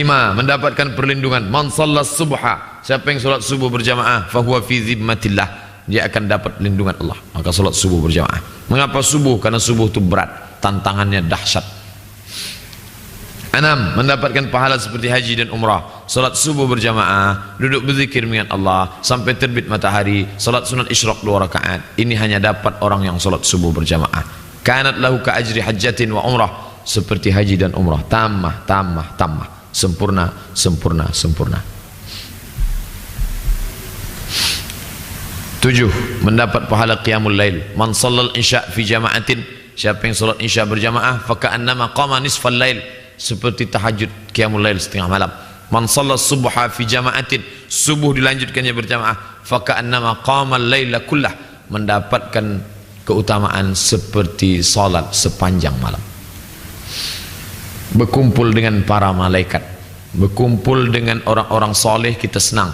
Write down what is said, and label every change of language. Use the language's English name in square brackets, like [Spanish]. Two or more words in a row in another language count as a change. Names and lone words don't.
[Indonesian] Mendapatkan perlindungan. [Arabic] من صلى الصبح, [Indonesian] siapa yang solat subuh berjamaah, [Arabic] فهو في ذمة الله, [Indonesian] dia akan dapat lindungan Allah. Maka solat subuh berjamaah. Mengapa subuh? Karena subuh itu berat, tantangannya dahsyat. 6. Mendapatkan pahala seperti haji dan umrah. Solat subuh berjamaah, duduk berzikir dengan Allah sampai terbit matahari, solat sunat isyraq 2 rakaat. Ini hanya dapat orang yang solat subuh berjamaah. [Arabic] كانت له كأجر حجة وعمرة, [Indonesian] seperti haji dan umrah. Tamah, sempurna. 7. Mendapat pahala [Arabic] قيام الليل. من صلى العشاء في جماعة, [Indonesian] siapa yang salat isya berjamaah, [Arabic] فكأنما قام نصف الليل, [Indonesian] seperti tahajud [Arabic] قيام الليل [Indonesian] setengah malam. [Arabic] من صلى الصبح في جماعة, [Indonesian] subuh dilanjutkannya berjamaah, [Arabic] فكأنما قام الليل كله, [Indonesian] mendapatkan keutamaan seperti salat sepanjang malam. Berkumpul dengan para malaikat, berkumpul dengan orang-orang soleh, kita senang.